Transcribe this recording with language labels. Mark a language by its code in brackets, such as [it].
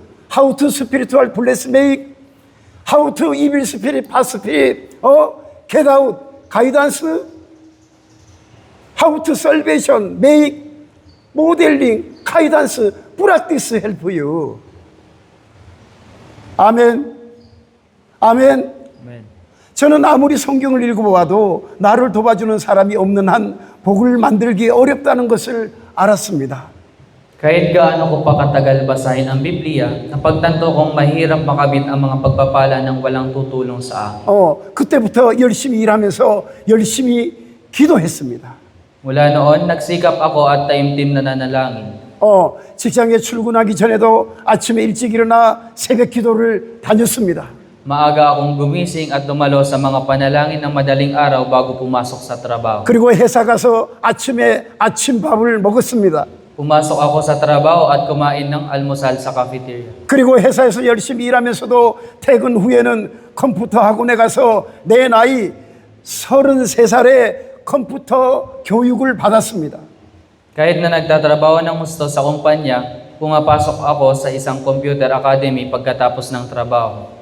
[en] How to spiritual bless make. How to evil spirit, past spirit, get out, guidance. How to salvation, make, modeling, guidance, practice help you. [ko] 아멘. 아멘. [en] Amen. [ko] 저는 아무리 성경을 읽어봐도 나를 도와주는 사람이 없는 한 복을 만들기 어렵다는 것을 알았습니다. [tl] Kahit gaano ko pa katagal basahin ang Biblia, napagtanto kong mahirap makabit ang mga pagpapala ng walang tutulong sa akin. [ko] 그때부터 열심히 일하면서 열심히 기도했습니다. [tl] Mula noon, nagsikap ako at taimtim na nanalangin. [ko] 직장에 출근하기 전에도 아침에 일찍 일어나 새벽 기도를 다녔습니다. [tl] Maaga akong gumising at dumalo sa mga panalangin ng madaling araw bago pumasok sa trabaho. [ko] 그리고 회사 가서 아침에 아침밥을 먹었습니다. [tl] Pumasok ako sa trabaho at kumain ng almusal sa cafeteria. [ko] 그리고 회사에서 열심히 일하면서도 퇴근 후에는 컴퓨터 학원에 가서 내 나이 33살에 컴퓨터 교육을 받았습니다. [tl] Kahit na nagtatrabaho ng gusto sa kumpanya, pumapasok ako sa isang computer academy pagkatapos ng trabaho.